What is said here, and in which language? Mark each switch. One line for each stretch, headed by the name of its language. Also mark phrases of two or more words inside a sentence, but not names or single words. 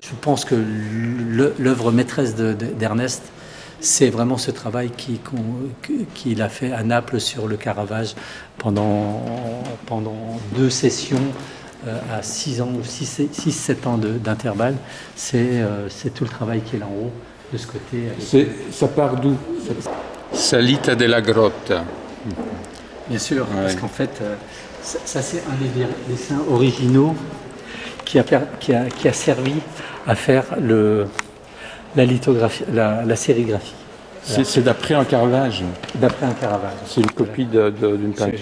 French: Je pense que l'œuvre maîtresse d'Ernest, c'est vraiment ce travail qu'il a fait à Naples sur le Caravage pendant 2 sessions à 6 ans, 6-7 ans d'intervalle. C'est tout le travail qui est là en haut, de ce côté. Ça part d'où? Salita della Grotta. Bien sûr, ouais. Parce qu'en fait, ça c'est un des dessins originaux qui a servi à faire la lithographie, la sérigraphie. C'est d'après un Caravage. D'après un Caravage. C'est une copie d'une peinture.